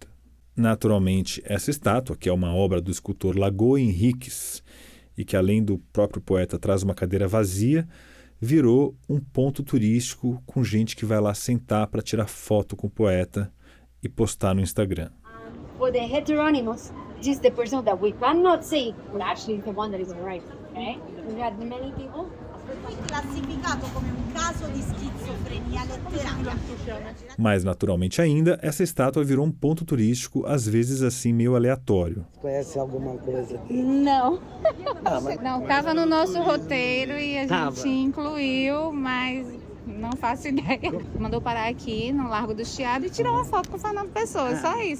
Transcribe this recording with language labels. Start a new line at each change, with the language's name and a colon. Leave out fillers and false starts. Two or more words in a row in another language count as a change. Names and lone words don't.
Portuguese: Naturalmente, essa estátua, que é uma obra do escultor Lagoa Henriques, e que além do próprio poeta traz uma cadeira vazia, virou um ponto turístico com gente que vai lá sentar para tirar foto com o poeta e postar no Instagram.
English: For the heteronymous, this is the person that we cannot see, but actually the one that is right. Okay? We had many people.
Italian: Foi classificato come
Portuguese: um caso
Italian: di schizofrenia letteraria.
Portuguese: Mais naturalmente ainda, essa estátua virou um ponto turístico, às vezes assim meio aleatório. Conhece alguma coisa? Não. Não, estava no nosso roteiro e a gente incluiu, mas não faço ideia. Mandou parar aqui no Largo do Chiado e tirou uma foto com o Fernando Pessoa, só isso.